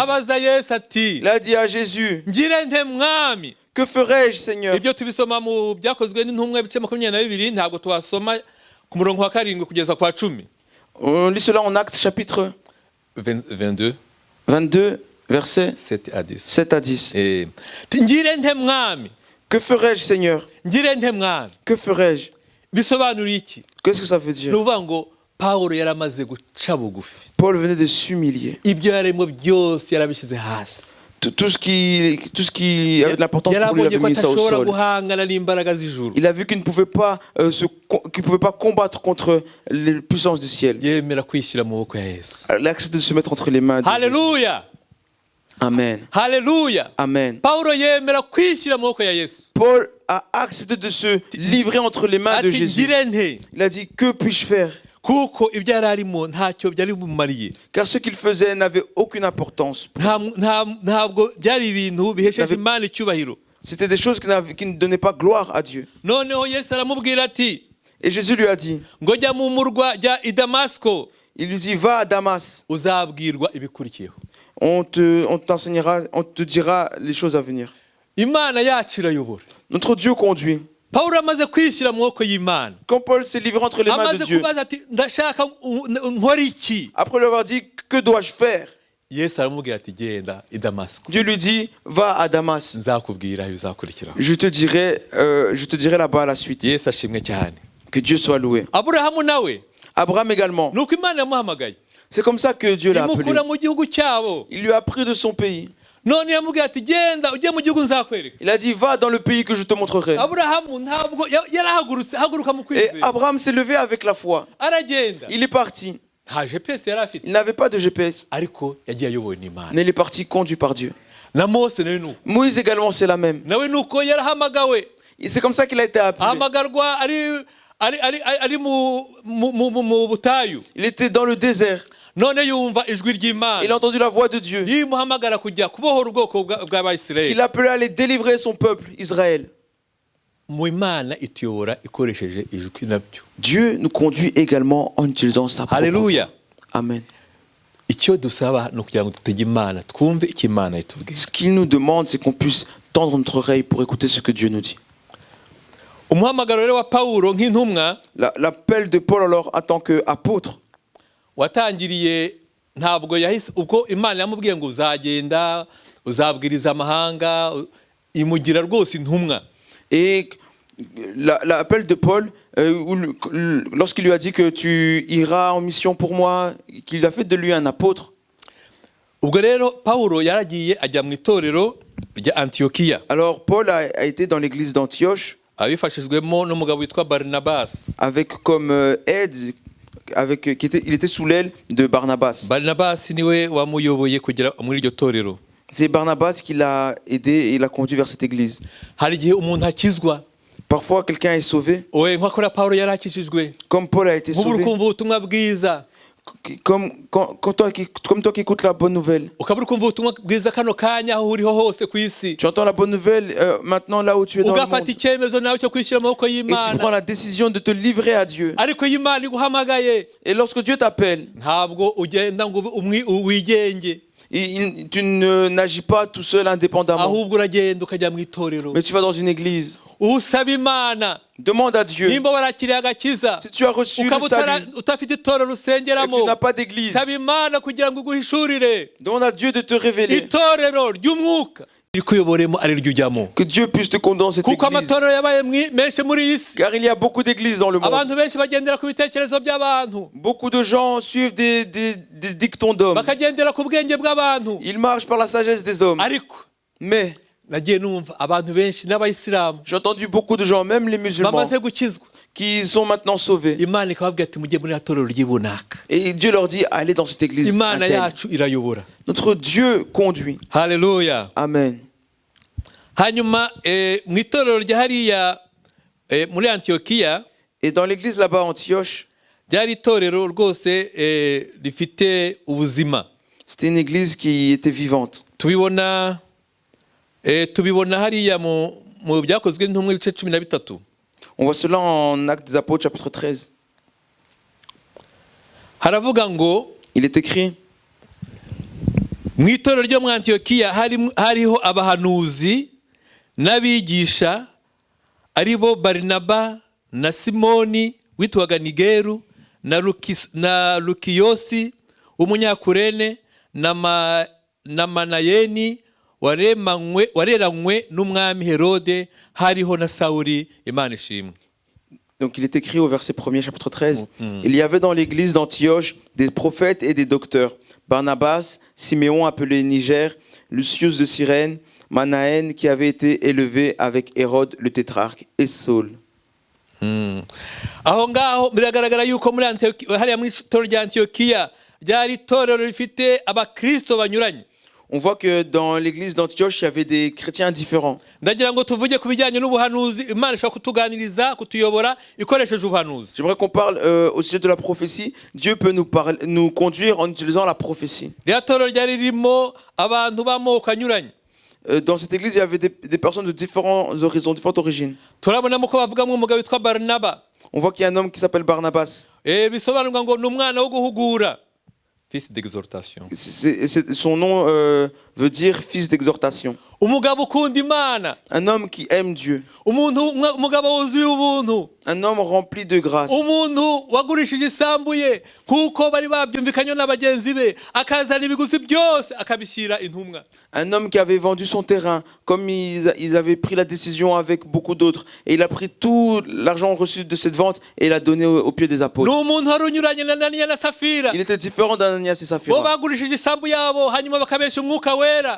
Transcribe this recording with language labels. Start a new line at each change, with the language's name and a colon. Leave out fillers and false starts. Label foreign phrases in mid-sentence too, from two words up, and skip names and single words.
Kinyarwanda: abaza Yesu ati,
French: Il a dit à Jésus,
Kinyarwanda: ngire nte mwami?
French: que ferai-je, Seigneur?
Kinyarwanda: ibyo tubisoma mu byakozwe n'intumwa ibice 22, ntabwo twasoma ku murongo wa 7 kugeza kwa 10.
French: On lit cela en Actes chapitre 22 22, versets 7 à 10. 7 à 10.
Kinyarwanda: ngire nte mwami?
French: Que ferai-je, Seigneur?
Kinyarwanda: ngire nte mwami?
French: Que ferai-je?
Kinyarwanda: bisobanura iki?
French: Qu'est-ce que ça veut ni dire? ukuvuga ngo Pawulo yaramaze guca bugufi, Paul venait de s'humilier.
Kinyarwanda: ibyo yaremwe byose yarabishyize hasi.
French: Tout ce qui avait de l'importance pour lui, il yarabonye avait ko mis ça au atashobora sol.
Kinyarwanda: guhangana n'imbaraga z'ijuru.
French: Il a vu qu'il ne pouvait pas, qu'il pouvait pas combattre contre les puissances du ciel.
Kinyarwanda: yemera kwishyira mu maboko ya Yesu.
French: Il a accepté de se mettre entre les mains de Jésus.
Kinyarwanda: Haleluya!
French: Amen.
Kinyarwanda: Haleluya.
French: Amen.
Kinyarwanda: Pawulo yemera kwishyira mu maboko ya Yesu.
French: Paul a accepté de se livrer entre les mains de Ati Jésus.
Kinyarwanda: ngire nte
French: Il a dit, que puis-je faire?
Kinyarwanda: kuko ibyo yari arimo ntacyo byari bumumariye.
French: Car ce qu'il faisait n'avait aucune importance.
Kinyarwanda: Ntabwo byari ibintu bihesheje Imana icyubahiro.
French: C'était des choses qui ne donnaient pas gloire à Dieu.
Kinyarwanda: Noneho Yesu aramubwira ati
French: Et Jésus lui a dit,
Kinyarwanda: ngo jya mu murwa jya i Damasiko
French: il lui dit, va à Damas.
Kinyarwanda: uzabwirwa ibikurikiyeho.
French: On t'enseignera, on te dira les choses à venir.
Kinyarwanda: Imana yacu irayobora.
French: Notre Dieu conduit.
Kinyarwanda: Pawulo amaze kwishyira mu maboko y'Imana,
French: Quand Paul s'est livré entre les mains de amaze Dieu,
Kinyarwanda: kubaza ati ndashaka nkora iki,
French: après lui avoir dit, que dois-je faire?
Kinyarwanda: Yesu aramubwira ati genda i Damasiko
French: Dieu lui dit, va à Damas.
Kinyarwanda: nzakubwira ibizakurikiraho.
French: Je te dirai là-bas la suite.
Kinyarwanda: Yesu ashimwe cyane.
French: Que Dieu soit loué.
Kinyarwanda: Aburahamu nawe
French: Abraham également.
Kinyarwanda: nuko Imana yamuhamagaye
French: C'est comme ça que Dieu l'a appelé.
Kinyarwanda: imukura mu gihugu cyabo,
French: Il lui a pris de son pays.
Kinyarwanda: none yamubwira ati genda ujye mu gihugu nzakwereka.
French: Il a dit, va dans le pays que je te montrerai.
Kinyarwanda: Aburahamu ntabwo yarahagurutse haguruka mu Et kwizera,
French: Abraham s'est levé avec la foi.
Kinyarwanda: aragenda.
French: Il est parti.
Kinyarwanda: Nta GPS yari afite,
French: Il n'avait pas de GPS.
Kinyarwanda: ariko yagiye ayobowe n'Imana.
French: Mais il est parti conduit par Dieu.
Kinyarwanda: Na Mose nawe nuko,
French: Moïse également, c'est la même.
Kinyarwanda: nawe nuko yarahamagawe,
French: Et c'est comme ça qu'il a été appelé.
Kinyarwanda: ahamagarwa ari mu butayu.
French: Il était dans le désert.
Kinyarwanda: None yumva ijwi
French: Il a ry'Imana entendu la voix de Dieu.
Kinyarwanda: yimuhamagara kujya kubohora ubwoko bw'Abayisirayeli.
French: Il appelait à aller délivrer son peuple, Israël.
Kinyarwanda: Mu Imana ituyobora ikoresheje ijwi nabyo.
French: Dieu nous conduit également en utilisant sa propre voix.
Kinyarwanda: Haleluya.
French: Amen.
Kinyarwanda: Icyo dusaba ni ukugira ngo dutege Imana twumve icyo Imana itubwira.
French: Ce qu'il nous demande, c'est qu'on puisse tendre notre oreille pour écouter ce que Dieu nous dit.
Kinyarwanda: Umuhamagaro rero wa Pawulo nk'intumwa
French: L'appel de Paul alors en tant qu'apôtre,
Kinyarwanda: watangiriye ntabwo yahise ubwo Imana yamubwiye ngo uzagenda uzabwiriza amahanga, imugira rwose intumwa.
French: et l'appel de Paul, lorsqu'il lui a dit que tu iras en mission pour moi, qu'il a fait de lui un apôtre.
Kinyarwanda: Ubwo rero Pawulo yaragiye ajya mu itorero rya Antiyokiya,
French: Alors Paul a été dans l'église d'Antioche
Kinyarwanda: abifashijwemo n'umugabo witwa Barnabas.
French: avec comme aide, il était sous l'aile de Barnabas.
Kinyarwanda: Barnabas niwe wamuyoboye kugera muri iryo torero.
French: C'est Barnabas qui l'a aidé et il l'a conduit vers cette église.
Kinyarwanda: Hari igihe umuntu akizwa,
French: Parfois quelqu'un est sauvé,
Kinyarwanda: owe nkakora Pawulo yari akijijwe,
French: comme Paul a été nk'ubu sauvé,
Kinyarwanda: ukumva ubutumwa bwiza,
French: comme toi qui écoutes la bonne nouvelle.
Kinyarwanda: ukaba uri kumva ubutumwa bwiza kano kanya aho uriho hose ku isi,
French: Tu entends la bonne nouvelle maintenant là où tu es dans le ugafata monde.
Kinyarwanda: icyemezo nawe cyo kwishyira mu maboko
French: Et tu prends y'Imana. la décision de te livrer à Dieu.
Kinyarwanda: Ariko iyo Imana iguhamagaye
French: Et lorsque Dieu t'appelle,
Kinyarwanda: ntabwo ugenda ngo wigenge,
French: tu n'agis pas tout seul indépendamment,
Kinyarwanda: ahubwo uragenda ukajya mu itorero
French: mais tu vas dans une église.
Kinyarwanda: usaba Imana.
French: Demande à Dieu.
Kinyarwanda: Nimba warakiriye agakiza
French: Si tu as reçu le ukaba salut
Kinyarwanda: utafite itorero
French: et que usengeramo, tu n'as pas d'église,
Kinyarwanda: saba Imana kugira ngo iguhishurire
French: demande à Dieu de te révéler,
Kinyarwanda: itorero ry'umwuka iri kuyoboremo ari ryo ujyamo,
French: que Dieu puisse te conduire dans cette kuko église.
Kinyarwanda: amatorero yabaye menshi muri iyi si.
French: Car il y a beaucoup d'églises dans le monde.
Kinyarwanda: Abantu benshi bagendera ku bitekerezo by'abantu,
French: Beaucoup de gens suivent des dictons d'hommes.
Kinyarwanda: bakagendera ku bwenge bw'abantu.
French: Ils marchent par la sagesse des hommes. Ariko Mais
Kinyarwanda: nagiye numva abantu benshi n'abayisilamu
French: j'ai entendu beaucoup de gens, même les musulmans,
Kinyarwanda: bamaze gukizwa,
French: qui sont maintenant sauvés.
Kinyarwanda: Imana ikababwira ati mujye muri ya torero ry'ibunaka.
French: Et Dieu leur dit, allez dans cette église.
Kinyarwanda: Imana interne. yacu irayobora.
French: Notre Dieu conduit.
Kinyarwanda: Haleluya.
French: Amen.
Kinyarwanda: Hanyuma mu itorero rya hariya muri Antiyokiya,
French: Et dans l'église là-bas, Antioche,
Kinyarwanda: ryari itorero rwose rifite ubuzima.
French: c'était une église qui était vivante.
Kinyarwanda: Tubibona hariya mu byakozwe n'intumwa ibice 13.
French: On voit cela en Actes des Apôtres, chapitre 13.
Kinyarwanda: Haravuga ngo
French: Il est écrit,
Kinyarwanda: mu itorero ryo mu Antiyokiya hariho abahanuzi n'abigisha ari bo Barinaba na Simoni witwaga Nigeru na Lukiyosi w'umunyakurene na Manayeni wareranywe n'umwami Herode, hariho na Sawuli, Imana ishimwe.
French: donc il est écrit au verset 1er, chapitre 13, il y avait dans l'église d'Antioche des prophètes et des docteurs, Barnabas, Siméon appelé Niger, Lucius de Cyrène, Manaën qui avait été élevé avec Hérode le tétrarque et Saul.
Kinyarwanda: Aho ngaho biragaragara yuko muri hariya mu itorero rya Antiyokiya ryari itorero rifite abakristo banyuranye.
French: On voit que dans l'église d'Antioche, il y avait des chrétiens différents.
Kinyarwanda: ndagira ngo tuvuge ku bijyanye n'ubuhanuzi imana ishobora kutuganiriza kutuyobora ikoresheje ubuhanuzi.
French: J'aimerais qu'on parle au sujet de la prophétie. Dieu peut nous conduire en utilisant la prophétie.
Kinyarwanda: rya torero ryari ririmo abantu b'amoko anyuranye.
French: Dans cette église, il y avait des personnes de différents horizons, différentes origines.
Kinyarwanda: turabonamo ko bavugamo umugabo witwa barinaba.
French: On voit qu'il y a un homme qui s'appelle Barnabas.
Kinyarwanda: Bisobanurwa ngo ni umwana wo guhugura,
French: fils d'exhortation. Son nom veut dire fils d'exhortation.
Kinyarwanda: umugabo ukunda imana,
French: Un homme qui aime Dieu.
Kinyarwanda: umugabo wuzuye ubuntu,
French: Un homme rempli de grâce.
Kinyarwanda: umuntu wagurishije isambu ye kuko bari babyumvikanye na bagenzi be, akazana ibiguzi byose akabishyira intumwa.
French: Un homme qui avait vendu son terrain, comme ils avaient pris la décision avec beaucoup d'autres. Et il a pris tout l'argent reçu de cette vente et il a donné aux pieds des ni apôtres.
Kinyarwanda: umuntu wari unyuranye na Ananiya na Safira,
French: Il était différent d'Ananias et bo Saphira.
Kinyarwanda: bagurishije isambu yabo hanyuma bakabeshya umwuka wera.